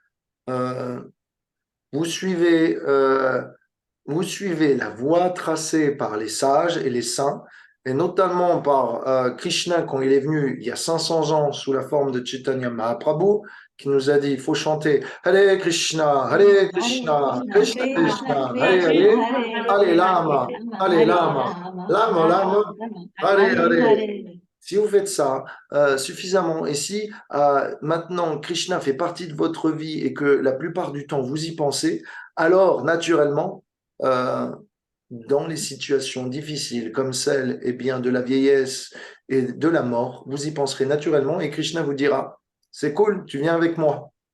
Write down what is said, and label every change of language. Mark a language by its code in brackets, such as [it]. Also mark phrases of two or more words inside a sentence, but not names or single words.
[fr] Vous suivez la voie tracée par les sages et les saints, et notamment par Krishna quand il est venu il y a 500 ans sous la forme de Chaitanya Mahaprabhu, qui nous a dit, il faut chanter [sa] हरे कृष्ण, हरे कृष्ण, कृष्ण कृष्ण, हरे हरे, हरे लामा, हरे लामा, लामा लामा, हरे हरे, [fr] Hare Lama, Hare Lama, Lama Lama, Hare Hare. Si vous faites ça suffisamment, et si maintenant Krishna fait partie de votre vie et que la plupart du temps vous y pensez, alors naturellement, dans les situations difficiles comme celle bien, de la vieillesse et de la mort, vous y penserez naturellement et Krishna vous dira, c'est cool, tu viens avec moi.